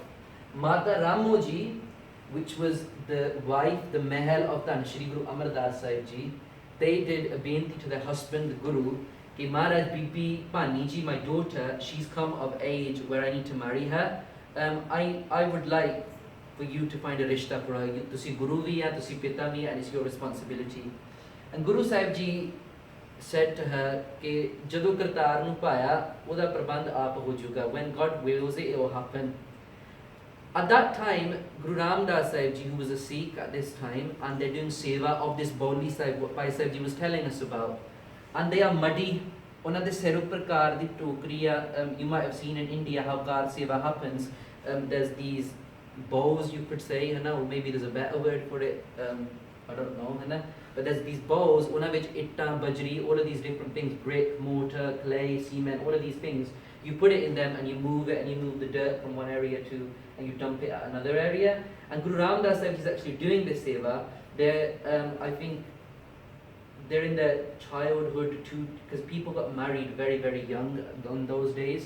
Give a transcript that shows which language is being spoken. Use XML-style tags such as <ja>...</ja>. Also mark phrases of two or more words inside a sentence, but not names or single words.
<en>Mata Ramoji, which was the wife, the mahal of Tan Shri Guru Amar Das Sahib Ji, they did a beinti to their husband, the Guru, Ki Maharaj Bibi Pani Ji, my daughter, she's come of age where I need to marry her. I would like for you to find a rishta for her.</en> <pa>ਤੁਸੀਂ ਗੁਰੂ ਵੀ ਹੈ, ਤੁਸੀਂ ਪਿਤਾ ਵੀ ਹੈ,</pa> <en>and it's your responsibility. And Guru Sahib Ji said to her,</en> <pa>ਕਿ ਜਦੋਂ ਕਰਤਾਰ ਨੂੰ ਪਾਇਆ, ਓਹਦਾ ਪ੍ਰਬੰਧ ਆਪ ਹੋ ਚੁੱਕਾ.</pa> <en>When God wills it, it will happen. At that time, Guru Ram Das Sahib Ji, who was a Sikh at this time, and they're doing seva of this Bauli Sahib, what Bhai Sahib Ji was telling us about. And they are muddy.</en> <pa>ਉਹਨਾਂ ਦੇ ਸਿਰ ਉੱਪਰ ਕਾਰ ਦੀ ਟੋਕਰੀ ਆ.</pa> <en>You might have seen in India how car seva happens. There's these bows, you could say, or maybe there's a better word for it. I don't know,</en> <hi>है ना?</hi> <en>But there's these bowls,</en> <pa>ਉਹਨਾਂ ਵਿੱਚ ਇੱਟਾਂ, bajri,</pa> <en>all of these different things, brick, mortar, clay, cement, all of these things. You put it in them and you move it and you move the dirt from one area to, and you dump it at another area. And Guru Ram Das Sahib is actually doing this seva. I think they're in their childhood too, because people got married very, very young in those days.</en>